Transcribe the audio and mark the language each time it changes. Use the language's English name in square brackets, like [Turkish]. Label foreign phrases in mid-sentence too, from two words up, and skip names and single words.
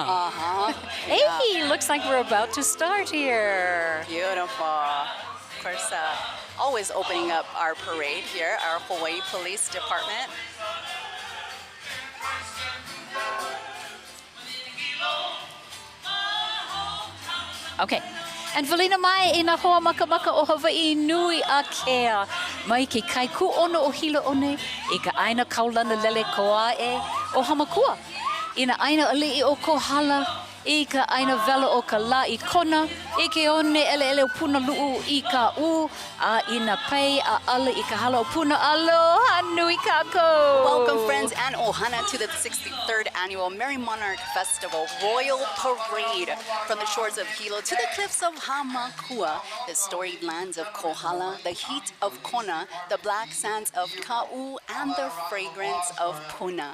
[English] Hey, looks like we're about to start here. Beautiful. Of course, always opening up our parade here, our Hawaii Police Department. Okay. [Hawaiian] And Valina mai I nā hoa maka o Hawaii nui a kea. Mai ke kai ku ono o Hilo one, I ka aina kaulana lele koa o Hamakua. I na aina ali'i o Kohala, I ka aina vela o ka la I kona, I ke one ele o puna lu'u I ka u, a I na pai a ala I ka hala o puna aloha nui kako. [English] Welcome, friends, and ohana to the 63rd Annual Merrie Monarch Festival Royal Parade. From the shores of Hilo to the cliffs of Hamakua, the storied lands of Kohala, the heat of Kona, the black sands of Ka'u, and the fragrance of Puna.